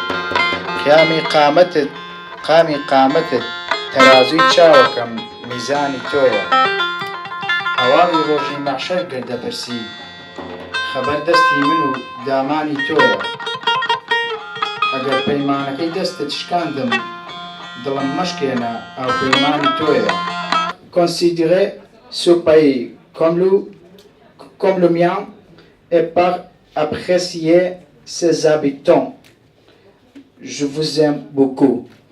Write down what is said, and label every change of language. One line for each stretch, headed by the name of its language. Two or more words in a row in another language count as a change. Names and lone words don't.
Central Kurdish: قامی قامەتت تەرازوی چاوەکەم میزانی تۆیە هەواڵی ڕۆژی مەحشەر گەردەبەرسی خەبەر دەستی من و دامانی تۆیە ئەگەر پەیمانەکەی دەستت شکاندم دڵم مەشکێنە ئەو پەیمانی تۆیە
French: Considérez ce pays comme le mien et par apprécier ses habitants. Je vous aime beaucoup.